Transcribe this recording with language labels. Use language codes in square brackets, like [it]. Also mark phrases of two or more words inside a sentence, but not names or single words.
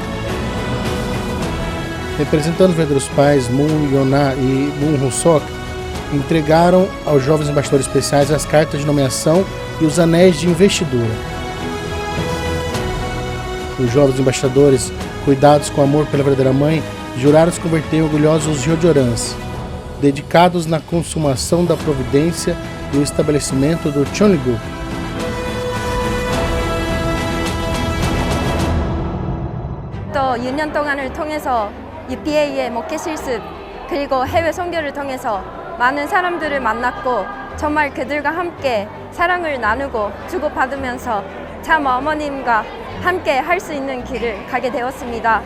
[pt] Representando os verdadeiros pais Moon Yona e Moon Ho-sok, entregaram aos jovens embaixadores especiais as cartas de nomeação e os anéis de investidura. Os jovens embaixadores, cuidados com amor pela verdadeira mãe, juraram se converter em orgulhosos Ryojorans, dedicados na consumação da providência e o estabelecimento do Cheonilguk. [ko] 또 6년 동안을 통해서 UPA의 목회 실습 그리고 해외 선교를 통해서 많은 사람들을 만났고 정말 그들과 함께 사랑을 나누고 주고받으면서 참 어머님과 함께 할 수 있는 길을 가게 되었습니다.